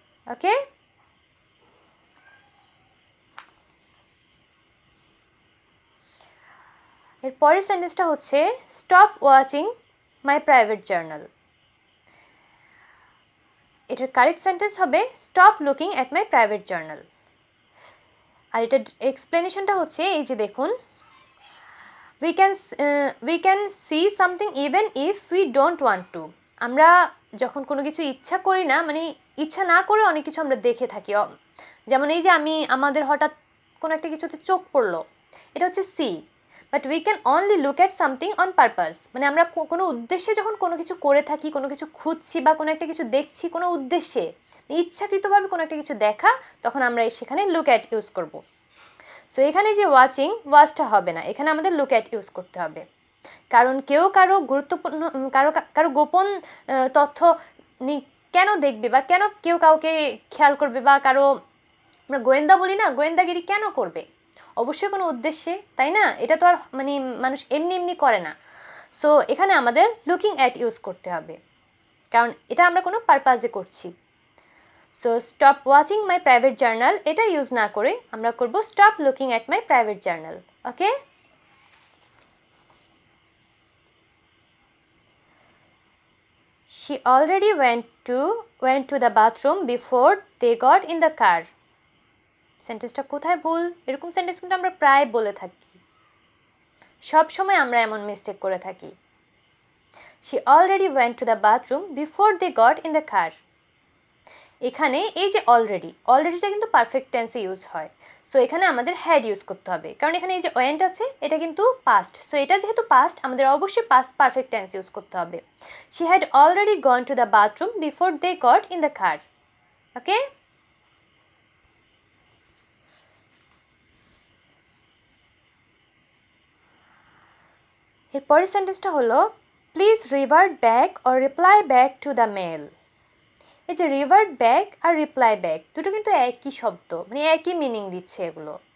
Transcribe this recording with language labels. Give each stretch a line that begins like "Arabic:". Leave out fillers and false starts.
Bangla: ওকে, এর পরের সেন্টেন্সটা হচ্ছে
English: Stop watching my private journal.
Bangla: এটার কারেক্ট সেন্টেন্স হবে
English: Stop looking at my private journal.
Bangla: আর এটার এক্সপ্লেনেশনটা হচ্ছে এই যে দেখুন,
English: we can see something even if we don't want to.
Bangla: আমরা যখন কোনো কিছু ইচ্ছা করি না, মানে ইচ্ছা না করে অনেক কিছু আমরা দেখে থাকি। যেমন এই যে আমাদের হঠাৎ কোনো একটা কিছুতে চোখ পড়লো, এটা হচ্ছে C.
English: But we can only look at something on purpose.
Bangla: মানে আমরা কোনো উদ্দেশ্যে যখন কোনো কিছু করে থাকি, কোনো কিছু খুঁজছি বা কোনো একটা কিছু দেখছি কোনো উদ্দেশ্যে, ইচ্ছাকৃতভাবে কোনো একটা কিছু দেখা, তখন আমরা সেখানে লুক অ্যাট ইউজ করব। সো এখানে যে ওয়াচিং, ওয়াচটা হবে না, এখানে আমাদের লুক অ্যাট ইউজ করতে হবে। কারণ কেউ কারো গুরুত্বপূর্ণ কারো গোপন তথ্য কেন দেখবে, বা কেন কেউ কাউকে খেয়াল করবে, বা কারো আমরা গোয়েন্দা বলি না, গোয়েন্দাগিরি কেন করবে? অবশ্যই কোনো উদ্দেশ্যে, তাই না? এটা তো আর মানে মানুষ এমনি এমনি করে না। সো এখানে আমাদের লুকিং অ্যাট ইউজ করতে হবে, কারণ এটা আমরা কোনো পারপাজে করছি।
English: so stop watching my private journal
Bangla: এটা ইউজ না করে আমরা করব
English: Stop looking at my private journal. Okay, she already went to the bathroom before they got in the car.
Bangla: সেন্টেন্সটা কোথায় ভুল? এরকম সেন্টেন্স কিন্তু আমরা প্রায় বলে থাকি, সব সময় আমরা এমন মিস্টেক করে থাকি।
English: she already went to the bathroom before they got in the car.
Bangla: এখানে এই যে অলরেডিটা কিন্তু পারফেক্ট টেন্সে ইউজ হয়। সো এখানে আমাদের হ্যাড ইউজ করতে হবে, কারণ এখানে এই যে ওয়েন্ট আছে এটা কিন্তু পাস্ট। সো এটা যেহেতু পাস্ট, আমাদের অবশ্যই পাস্ট পারফেক্ট টেন্স ইউজ করতে হবে।
English: she had already gone to the bathroom before they got in the car. Okay,
Bangla: এরপরের সেন্টেন্সটা হলো
English: Please revert back or reply back to the mail.
Bangla: এই যে রিভার্ট ব্যাক আর রিপ্লাই ব্যাক দুটো কিন্তু একই শব্দ, মানে একই মিনিং দিচ্ছে এগুলো।